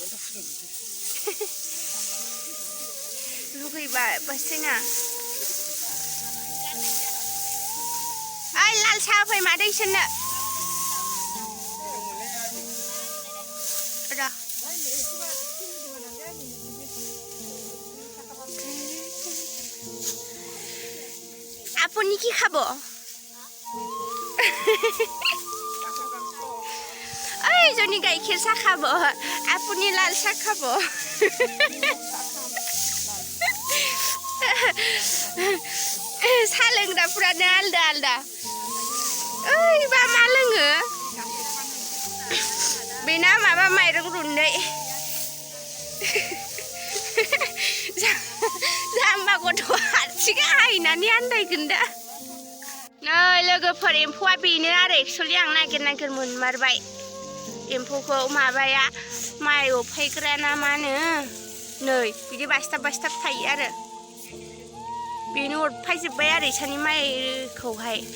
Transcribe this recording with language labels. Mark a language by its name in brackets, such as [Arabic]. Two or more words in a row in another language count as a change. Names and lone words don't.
[Bodo] लुगैबाय बासैना ओइ लाल साहा फै मादै इसोरनो र' [Assamese] আপুনি কি খাব এইজনী গাখীৰ চাহ খাব আপুনি লাল চাহ খাব [Bodo] साहा लोंग्राफ्रानो आलदा आलदा ओइबा मा लोङो बेना माबा माइरं रुन्दै जाम्बा गथ' हारसिङै हायनानै आन्दायगोन दा नै लोगोफोर एम्फौआ बेनो आरो एक्सुवेलि आं नागिर मोनमारबाय एम्फौखौ माबाया माइ अफायग्रा ना मा होनो नै बिदि बासथाब थायो आरो बेनो अरफायजोब्बाय आरो इसानि माइखौहाय